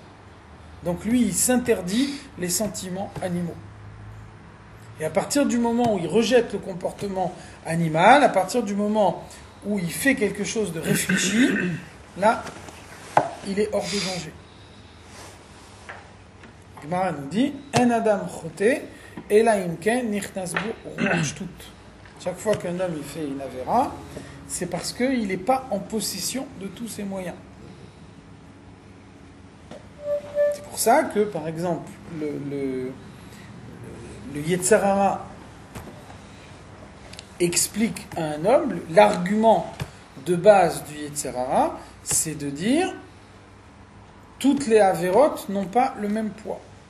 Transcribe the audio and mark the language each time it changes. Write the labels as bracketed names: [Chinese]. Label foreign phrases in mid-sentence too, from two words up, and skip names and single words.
[French] Donc lui, il s'interdit les sentiments animaux. Et à partir du moment où il rejette le comportement animal, à partir du moment où il fait quelque chose de réfléchi, là, il est hors de danger. [Hebrew] Gemara [French] nous dit, [Hebrew] אין אדם חוטא אלא אם כן נכנס בו רוח שטות. [French] Chaque fois qu'un homme il fait une avéra, c'est parce qu'il n'est pas en possession de tous ses moyens. C'est pour ça que, par exemple, le [Hebrew] יצר הרע [French] explique à un homme, l'argument de base du [Hebrew] יצר הרע, [French] c'est de dire toutes les avérotes n'ont pas le même poids.